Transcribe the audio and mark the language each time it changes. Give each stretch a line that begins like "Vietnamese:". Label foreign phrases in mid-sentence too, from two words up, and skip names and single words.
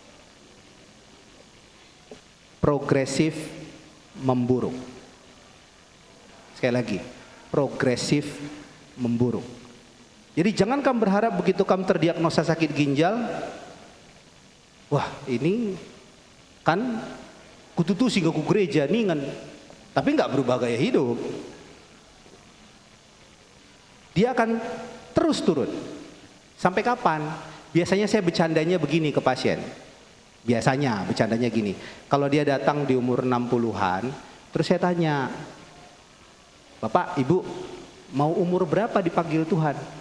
Indonesian: Progresif memburuk. Sekali lagi, progresif memburuk. Jadi jangan kamu berharap begitu kamu terdiagnosa sakit ginjal, wah ini kan
Batak Karo: kututu sehingga ku gereja ningan,
Indonesian: tapi nggak berubah gaya hidup. Dia akan terus turun. Sampai kapan? Biasanya saya bercandanya begini ke pasien. Biasanya bercandanya gini. Kalau dia datang di umur 60-an, terus saya tanya, Bapak, Ibu, mau umur berapa dipanggil Tuhan?